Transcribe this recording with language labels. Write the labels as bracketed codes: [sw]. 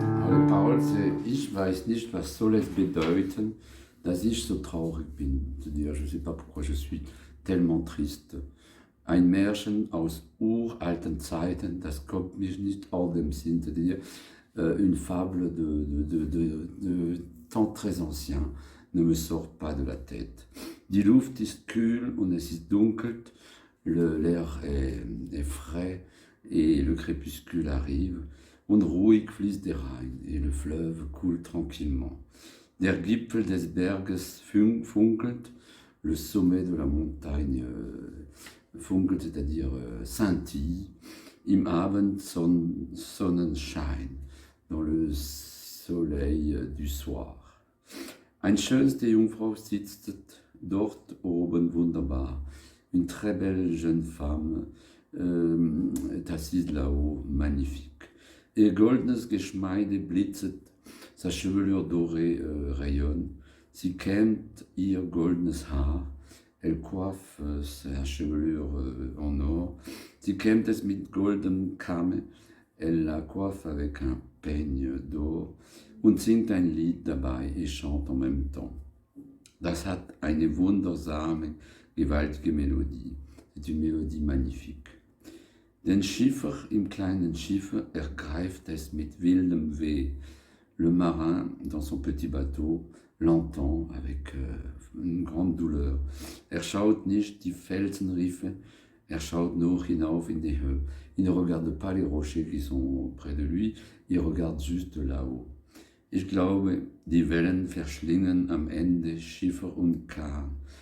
[de] Die Parole, [fr] c'est [de] Ich weiß nicht, was soll es bedeuten, dass ich so traurig bin. [fr] C'est-à-dire, je ne sais pas pourquoi je suis tellement triste. [de] Ein Märchen aus uralten Zeiten, das kommt mir nicht aus dem Sinn. [fr] C'est-à-dire, une fable de temps très ancien ne me sort pas de la tête. [de] Die Luft ist kühl und es ist dunkel. [fr] L'air est frais et le crépuscule arrive. [de] Und ruhig fließt der Rhein, [fr] et le fleuve coule tranquillement. [de] Der Gipfel des Berges funkelt, [fr] le sommet de la montagne funkelt, c'est-à-dire scintille. [de] Im Abend Sonnenschein, [fr] dans le soleil du soir. [de] Eine schönste Jungfrau sitzt dort oben wunderbar. [fr] Une très belle jeune femme est assise là-haut, magnifique. [de] Ihr goldenes Geschmeide blitzet, [fr] sa chevelure dorée rayonne. [de] Sie kämmt ihr goldenes Haar, [fr] elle coiffe sa chevelure en or. [de] Sie kämmt es mit goldenem Kamme, [fr] elle la coiffe avec un peigne d'or. [de] Und singt ein Lied dabei [fr] et chante en même temps. [de] Das hat eine wundersame, gewaltige Melodie. [fr] C'est une mélodie magnifique. [de] Den Schiffer im kleinen Schiffe ergreift es mit wildem Weh. [fr] Le marin, dans son petit bateau, l'entend avec une grande douleur. [de] Schaut nicht die Felsenriffe, schaut nur hinauf in die Höhe. [fr] Il ne regarde pas les rochers qui sont près de lui, il regarde juste là-haut. [de] Ich glaube, die Wellen verschlingen am Ende Schiffer und Kahn.